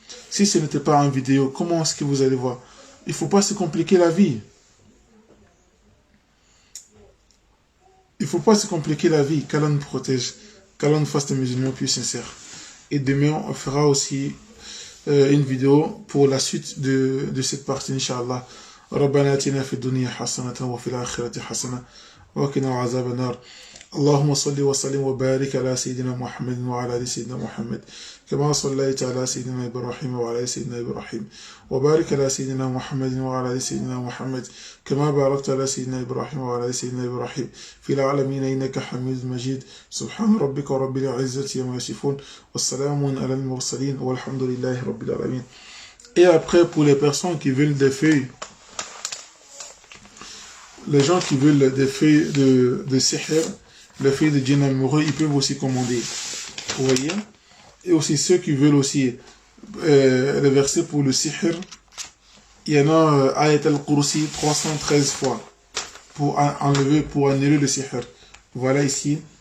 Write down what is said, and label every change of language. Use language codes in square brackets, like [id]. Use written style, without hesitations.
[fr] Si ce n'était pas en vidéo, comment est-ce que vous allez voir? Il ne faut pas se compliquer la vie. Il ne faut pas se compliquer la vie, qu'Allah nous protège, qu'Allah nous fasse des musulmans plus sincères. Et demain, on fera aussi une vidéo pour la suite de cette partie, Inch'Allah. [ar] ربنا آتنا في الدنيا حسنة وفي الآخرة حسنة وقنا عذاب النار. اللهم صل وسلم وبارك على سيدنا محمد وعلى آل سيدنا محمد كما صليت على سيدنا إبراهيم وعلى آل سيدنا إبراهيم وبارك على سيدنا محمد وعلى آل سيدنا محمد كما باركت على سيدنا إبراهيم وعلى آل سيدنا إبراهيم في العالمين إنك حميد مجيد سبحان ربك رب العزة عما يصفون والسلام على المرسلين والحمد لله رب العالمين. [fr] Et après, pour les personnes qui veulent des feuilles, les gens qui veulent des feuilles de sihr, les feuilles de djinn amoureux, ils peuvent aussi commander. Vous voyez? Et aussi ceux qui veulent aussi les versets pour le sihr, il y en a Ayat al-Kursi 313 fois pour annuler le sihr. Voilà ici.